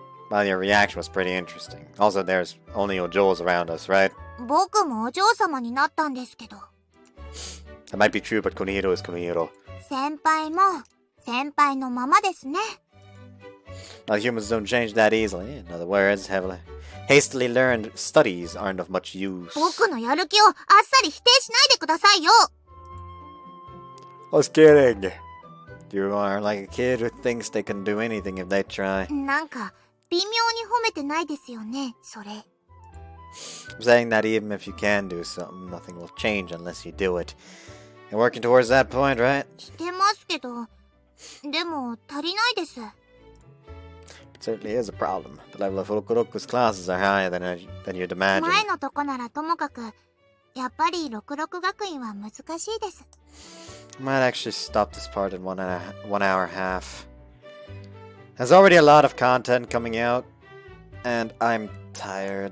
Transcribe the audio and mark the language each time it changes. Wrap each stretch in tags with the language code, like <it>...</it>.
<en>Well, your reaction was pretty interesting. Also, there's only Ojos around us, right?</en> <ja>僕もお嬢様になったんですけど。</ja> <en>That might be true, but Kunihiro is Kunihiro.</en> <ja>先輩も、先輩のままですね。</ja> <en>Now, humans don't change that easily. In other words, hastily learned studies aren't of much use.</en> <ja>僕のやる気をあっさり否定しないでくださいよ。</ja> <en>I was kidding. You are like a kid who thinks they can do anything if they try.</en> <ja>なんか、微妙に褒めてないですよね、それ。</ja> <en>I'm saying that even if you can do something, nothing will change unless you do it. You're working towards that point, right?</en> <ja>してますけど、でも足りないです。</ja> <en>It certainly is a problem. The level of Rokuroku's classes are higher than you'd imagine.</en> <ja>前のとこならともかく、やっぱり66学院は難しいです。</ja> <en>I might actually stop this part in 1 hour half. There's already a lot of content coming out, and I'm tired.</en>